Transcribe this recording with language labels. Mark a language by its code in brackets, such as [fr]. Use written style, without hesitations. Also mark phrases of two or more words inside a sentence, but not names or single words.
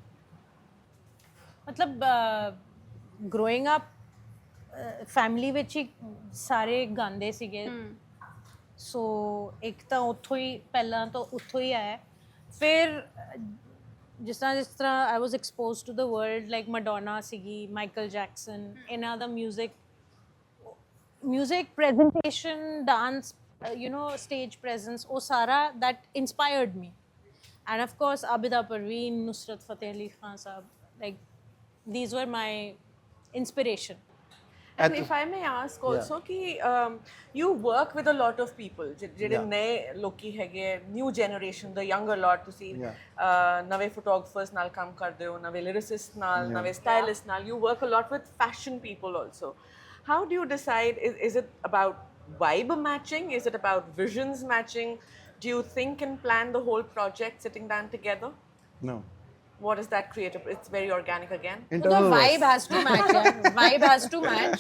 [pa] ਮਤਲਬ [en] growing up [pa] ਫੈਮਿਲੀ ਵਿੱਚ ਹੀ ਸਾਰੇ ਗਾਉਂਦੇ ਸੀਗੇ ਸੋ ਇੱਕ ਤਾਂ ਉੱਥੋਂ ਹੀ ਪਹਿਲਾਂ ਤਾਂ ਉੱਥੋਂ ਹੀ ਆਇਆ ਫਿਰ ਜਿਸ ਤਰ੍ਹਾਂ [en] I was exposed to the world like [pa] ਮੈਡੋਨਾ ਸੀਗੀ ਮਾਈਕਲ ਜੈਕਸਨ ਇਹਨਾਂ ਦਾ ਮਿਊਜ਼ਿਕ [en] presentation dance you know stage presence [pa] ਉਹ ਸਾਰਾ [en] that inspired me and of course Abida Parveen Nusrat Fateh Ali Khan sahab like these were my inspiration. And if I may ask also ki you work with a lot of people [pa] ਜਿਹੜੇ ਨਏ ਲੋਕੀ ਹੈਗੇ [en] new generation the younger lot [pa] ਤੁਸੀਂ ਨਵੇਂ photographers ਨਾਲ ਕੰਮ ਕਰਦੇ ਹੋ ਨਵੇਂ lyricists ਨਾਲ ਨਵੇਂ stylists ਨਾਲ [en] you work a lot with fashion people also. How do you decide is it about vibe matching? Is it about visions matching? Do you think and plan the whole project sitting down together? No. What is that creative? It's very organic again. The vibe has to match. Yeah. Vibe has to match.